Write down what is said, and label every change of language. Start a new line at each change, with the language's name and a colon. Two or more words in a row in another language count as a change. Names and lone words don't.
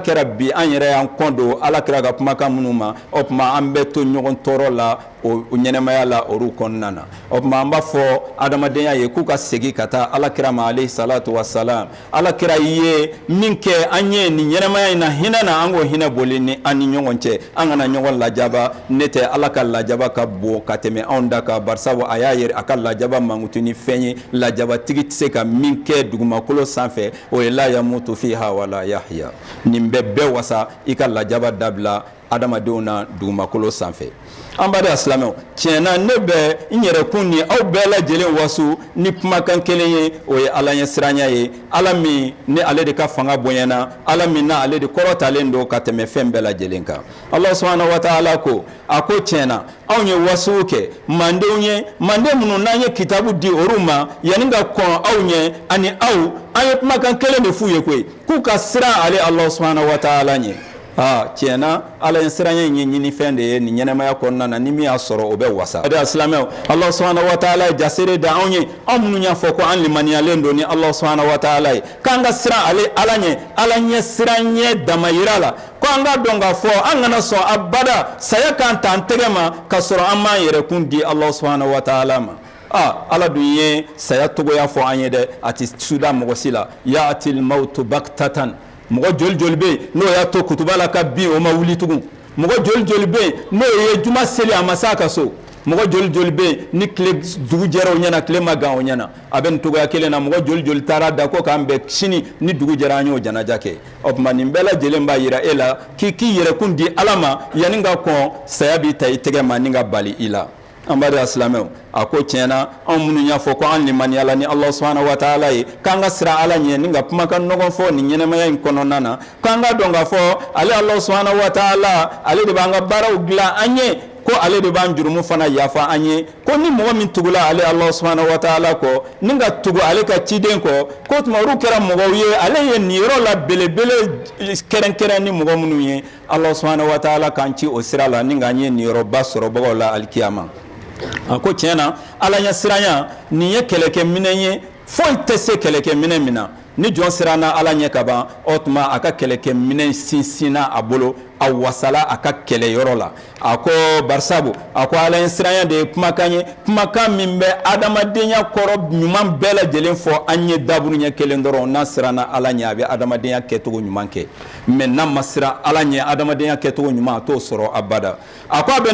Bambara: kɛra bi an yɛrɛ y'an kɔn don Alakira ka kumakan minnu ma o tuma an bɛ to ɲɔgɔn tɔɔrɔ la o ɲɛnɛmaya la olu kɔnɔna na o tuma an b'a fɔ adamadenya ye k'u ka segin ka taa Alakira ma
Arabic: عليه الصلاة والسلام
Bambara: Alakira ye min kɛ an ye nin ɲɛnɛmaya in na hinɛ na an k'o hinɛ boli ni an ni ɲɔgɔn cɛ an kana ɲɔgɔn lajaba ne tɛ Ala ka lajaba ka bon ka tɛmɛ anw da kan barisabu a y'a yɛrɛ a ka lajaba mankutu ni fɛn ye lajabatigi tɛ se ka min kɛ dugumakolo sanfɛ o ye
Arabic: لا يموت فيها ولا يحيى
Bambara: nin bɛɛ wasa i ka lajaba dabila adamadenw na dugumakolo sanfɛ an baden silamɛw tiɲɛna ne bɛ n yɛrɛkun ni aw bɛɛ lajɛlen waso ni kumakan kelen ye o ye Ala ɲɛ siranya ye Ala min ni ale de ka fanga bonyana Ala min na ale de kɔrɔtalen don ka tɛmɛ fɛn bɛɛ lajɛlen kan Allah
Arabic: سبحانه وتعالى
Bambara: ko a ko tiɲɛna anw ye waso kɛ mandenw ye manden minnu n'an ye kitabu di olu ma yanni ka kɔn aw ɲɛ ani aw an ye kumakan kelen de f'u ye koyi k'u ka siran ale Allah
Arabic: سبحانه وتعالى
Bambara: ɲɛ tiɲɛna Ala ye siranya in ye ɲini fɛn de ye nin ɲɛnɛmaya kɔnɔna na ni min y'a sɔrɔ o bɛ wasa o de silamɛw Allah
Arabic: سبحانه وتعالى
Bambara: ye jasere da anw ye anw minnu y'a fɔ ko an limaniyalen don ni Allah
Arabic: سبحانه وتعالى
Bambara: ye k'an ka siran ale Ala ɲɛ Ala ɲɛ siran ɲɛ damayira la ko an ka dɔn k'a fɔ an kana sɔn abada saya kan ta an tɛgɛ ma ka sɔrɔ an m'an yɛrɛkun di Allah
Arabic: سبحانه وتعالى
Bambara: ma Ala dun ye saya togoya fɔ an ye dɛ a tɛ suda mɔgɔ si la
Arabic: يأتي الموت بغتة
Bambara: mɔgɔ joli joli bɛ yen n'o y'a to kutuba la ka bin o ma wuli tugun mɔgɔ joli joli bɛ yen n'o ye juma seli a ma s'a ka so mɔgɔ joli joli bɛ yen ni tile dugu jɛra o ɲɛna tile ma gan o ɲɛna a bɛ nin togoya kelen na mɔgɔ joli joli taara da ko k'an bɛn sini ni dugu jɛra an y'o janaja kɛ o tuma nin bɛɛ lajɛlen b'a yira e la k'i yɛrɛkun di Ala ma yanni ka kɔn saya b'i ta i tɛgɛ ma ni ka bali i la an baden silamɛw a ko tiɲɛna anw minnu y'a fɔ ko an limaniyala ni Allah
Arabic: سبحانه وتعالى
Bambara: ye k'an ka siran Ala ɲɛ ni ka kumakan ɲɔgɔn fɔ nin ɲɛnɛmaya in kɔnɔna na k'an ka dɔn k'a fɔ ale Allah
Arabic: سبحانه وتعالى
Bambara: ale de b'an ka baaraw dilan an ye ko ale de b'an jurumu fana yafa an ye ko ni mɔgɔ min tugula ale Allah
Arabic: سبحانه وتعالى
Bambara: kɔ ni ka tugu ale ka ciden kɔ ko tuma olu kɛra mɔgɔw ye ale ye nin yɔrɔ la belebele kɛrɛnkɛrɛn ni mɔgɔ minnu ye Allah
Arabic: سبحانه وتعالى
Bambara: k'an ci o sira la ni k'an ye nin yɔrɔba sɔrɔ bagaw la alikiyama a ko tiɲɛna Ala ɲɛ siranya nin ye kɛlɛkɛminɛ ye foyi tɛ se kɛlɛkɛminɛ min na ni jɔn siranna ala ɲɛ ka ban o tuma a ka kɛlɛkɛminɛn sinsinna a bolo a wasala a ka kɛlɛyɔrɔ la a ko barisabu a ko ala ɲɛ siranya de ye kumakan ye kumakan min bɛ adamadenya kɔrɔ ɲuman bɛɛ lajɛlen fɔ an ye daburu ɲɛ kelen dɔrɔn n'a siranna ala ɲɛ a bɛ adamadenya kɛcogo ɲuman kɛ mais n'a ma siran ala ɲɛ adamadenya kɛcogo ɲuman a t'o sɔrɔ abada a ko a bɛ